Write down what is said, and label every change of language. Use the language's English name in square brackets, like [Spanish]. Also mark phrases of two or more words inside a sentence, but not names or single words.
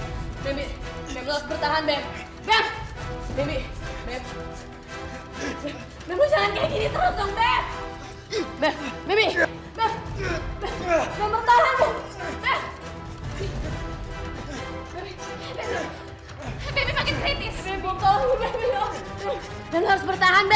[Indonesian] Bambi, Bam, lo harus bertahan, Bam. Bam, Bambi, Bam. Bam, lo jangan kayak gini terus dong, Bam. Bam, Bambi, Bam, Bam. Bem bertahan, Bem. Bem makin kritis. Bem, tolong Bem. Bem harus bertahan, Bem.